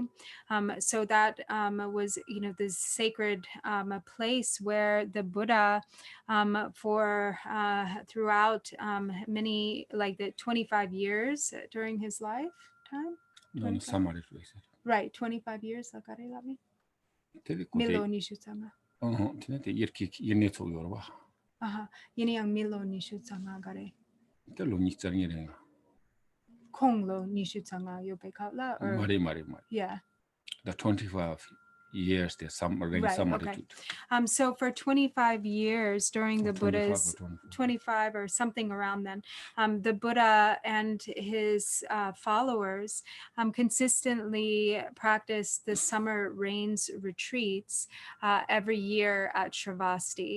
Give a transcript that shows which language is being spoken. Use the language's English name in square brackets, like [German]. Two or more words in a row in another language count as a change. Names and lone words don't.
[English] So that was, this sacred place where the Buddha for throughout many, like the 25 years during his lifetime. Right, 25 years. Milo nishutsama. Yini ang milo nishutsama gare. Konglo nishutsanga yopekala or Mari. Yeah. The 25 years there's some okay. So for 25 years during the Buddha's 25 or something around then, the Buddha and his followers consistently practiced the summer rains retreats every year at Shravasti.